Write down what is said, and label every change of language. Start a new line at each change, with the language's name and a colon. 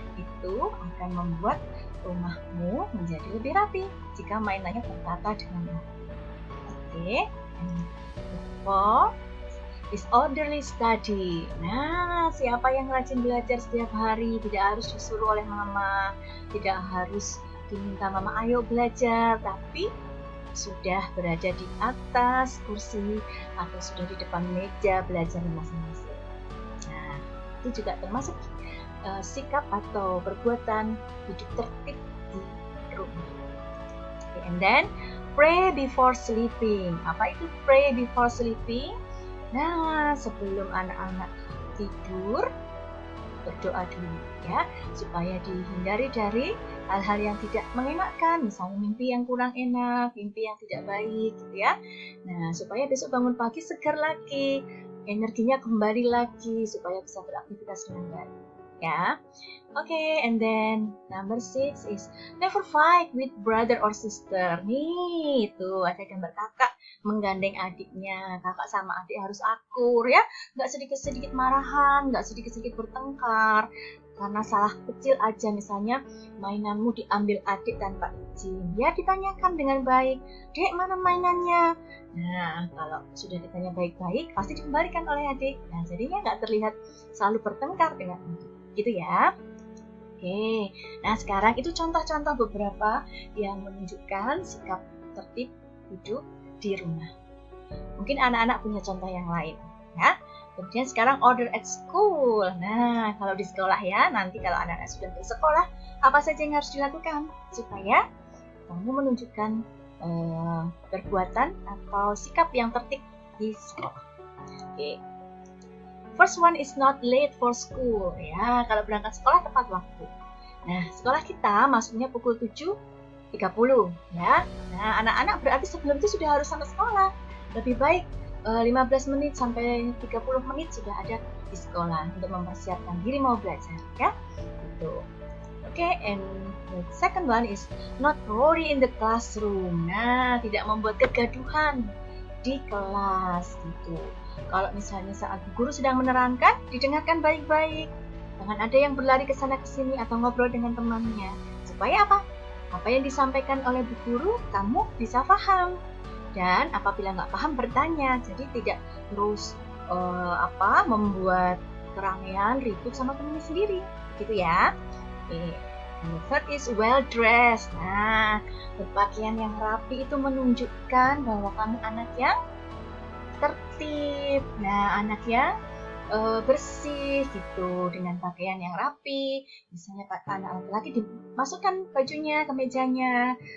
Indonesian: Itu akan membuat rumahmu menjadi lebih rapi jika mainannya tertata dengan rapi. Oke.
English: Fourth is orderly study.
Indonesian: Nah, siapa yang rajin belajar setiap hari, tidak harus disuruh oleh mama, tidak harus diminta mama ayo belajar, tapi sudah berada di atas kursi atau sudah di depan meja belajar masing-masing. Nah, itu juga termasuk sikap atau perbuatan hidup tertib di rumah.
English: Okay, and then pray before sleeping.
Indonesian: Apa itu
English: pray before sleeping?
Indonesian: Nah, sebelum anak-anak tidur, berdoa dulu ya, supaya dihindari dari hal-hal yang tidak mengenakan, misalnya mimpi yang kurang enak, mimpi yang tidak baik gitu ya. Nah, supaya besok bangun pagi segar lagi, energinya kembali lagi supaya bisa beraktivitas dengan baik ya.
English: Okay, and then number 6 is never fight with brother or sister.
Indonesian: Nih, itu ada gambar kakak menggandeng adiknya. Kakak sama adik harus akur ya, nggak sedikit-sedikit marahan, nggak sedikit-sedikit bertengkar karena salah kecil aja, misalnya mainanmu diambil adik tanpa izin. Ya ditanyakan dengan baik, dek mana mainannya? Nah, kalau sudah ditanya baik-baik pasti dikembalikan oleh adik. Nah, jadinya nggak terlihat selalu bertengkar dengan adik. Gitu ya. Oke, nah sekarang itu contoh-contoh beberapa yang menunjukkan sikap tertib hidup di rumah. Mungkin anak-anak punya contoh yang lain ya. Kemudian sekarang
English: order at school.
Indonesian: Nah, kalau di sekolah ya, nanti kalau anak-anak sudah bersekolah, apa saja yang harus dilakukan supaya kamu menunjukkan perbuatan atau sikap yang tertib di sekolah. Oke.
English: First one is not late for school.
Indonesian: Ya, kalau berangkat sekolah tepat waktu. Nah, sekolah kita masuknya pukul 7.30 ya. Nah, anak-anak berarti sebelum itu sudah harus sampai sekolah. Lebih baik 15 menit sampai 30 menit sudah ada di sekolah untuk mempersiapkan diri mau belajar ya. Gitu.
English: Oke, and the second one is not roaring in the classroom.
Indonesian: Nah, tidak membuat kegaduhan di kelas gitu. Kalau misalnya saat guru sedang menerangkan, didengarkan baik-baik. Jangan ada yang berlari ke sana ke sini atau ngobrol dengan temannya. Supaya apa? Apa yang disampaikan oleh bu guru, kamu bisa paham. Dan apabila nggak paham, bertanya. Jadi tidak terus membuat keramaian, ribut sama temannya sendiri. Gitu ya.
English: And the third is well dressed.
Indonesian: Nah, berpakaian yang rapi itu menunjukkan bahwa kamu anak yang tertib. Nah, anak yang bersih gitu dengan pakaian yang rapi. Misalnya anak laki-laki dimasukkan bajunya ke mejanya.